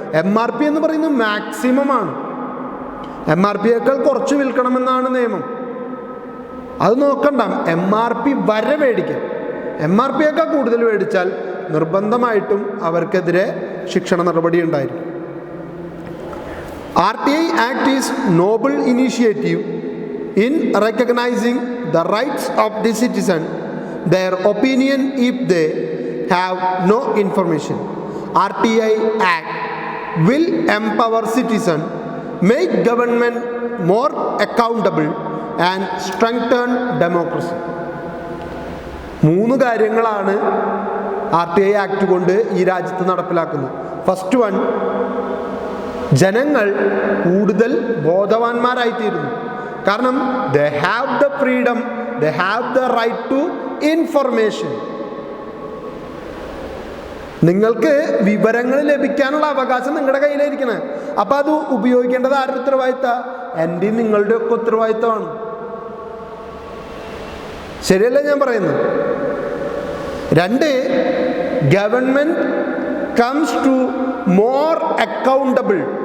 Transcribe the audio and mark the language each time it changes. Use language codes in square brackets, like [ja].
[ml] MRP എന്ന് പറയുന്നത് maximum ആണ്. MRPയേക്കാൾ കുറച്ച് വിൽക്കണമെന്നാണ് നിയമം. അത് നോക്കണ്ട, MRP വരെ മേടിക്കാം. MRPയേക്കാൾ കൂടുതൽ മേടിച്ചാൽ നിർബന്ധമായിട്ടും അവർക്കെതിരെ ശിക്ഷണ നടപടി ഉണ്ടായിരിക്കും. [en] RTI Act is noble initiative in recognizing the rights of the citizen, their opinion if they have no information. RTI Act will empower citizens, make government more accountable and strengthen democracy. [ml] 3 കാര്യങ്ങളാണ് RTI Act കൊണ്ട് ഈ രാജ്യത്ത് നടപ്പിലാക്കുന്നത്. First one, ജനങ്ങൾ കൂടുതൽ ബോധവാന്മാരായിത്തീരുന്നു. [en] കാരണം they have the freedom, they have the right to information. [ml] നിങ്ങൾക്ക് വിവരങ്ങൾ ലഭിക്കാനുള്ള അവകാശം നിങ്ങളുടെ കയ്യിലായിരിക്കണം. അപ്പം അത് ഉപയോഗിക്കേണ്ടത് ആരുടെ ഉത്തരവാദിത്തമാണ്? എൻ്റെയും നിങ്ങളുടെ ഒക്കെ ഉത്തരവാദിത്തമാണ്. ശരിയല്ല ഞാൻ പറയുന്നത്? [en] 2, government comes to more accountable.